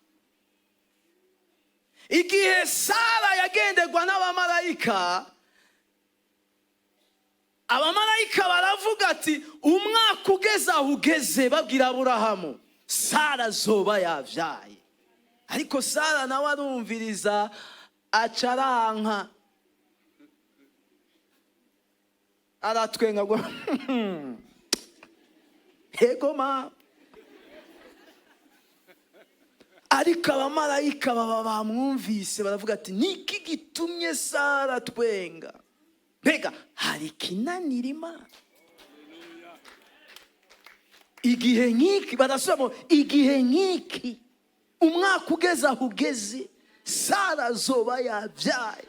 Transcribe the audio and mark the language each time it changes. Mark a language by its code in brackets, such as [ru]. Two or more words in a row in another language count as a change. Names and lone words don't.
[rn] Igihe Sara yagenderwa n'abamarayika, abamarayika baravuga ati umwaka ugeze aho ugeze, babwira Aburahamu Sara zoba yavyaye. Ariko Sara nawe arumviriza acaranka, aratwenga ngo ego ma ariko abamarayika baba bamwumvise baravuga ati niki gitumye Sara twenga? Mbega hari ikinanira Imana? Igihe nk'iki barasubiramo, igihe nk'iki umwaka ugeze aho ugeze Sara azoba yabyaye.